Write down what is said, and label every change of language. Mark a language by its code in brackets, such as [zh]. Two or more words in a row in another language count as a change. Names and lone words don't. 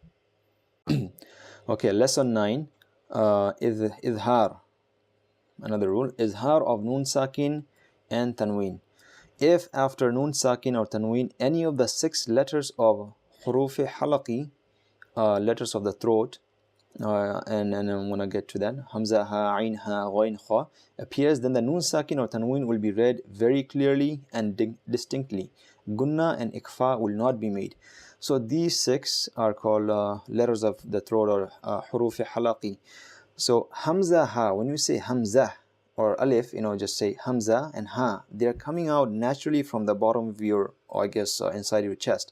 [en] Okay, lesson 9, idhar. Another rule, idhar of [ar] نون ساكن [en] and tanween. If after [ar] نون ساكن [en] or tanween any of the 6 letters of [ar] حروف حلقي, [en] letters of the throat, and I'm gonna get to that, hamza, ha, ain, ha, ghain, kha, appears, then the noon sakin or tanween will be read very clearly and distinctly. Gunna and ikhfa will not be made. So these 6 are called letters of the throat, or [ar] حروف حلقي. [en] So hamza, ha, when you say hamza or alif, just say hamza and ha, they're coming out naturally from the bottom of your, or I guess inside your chest.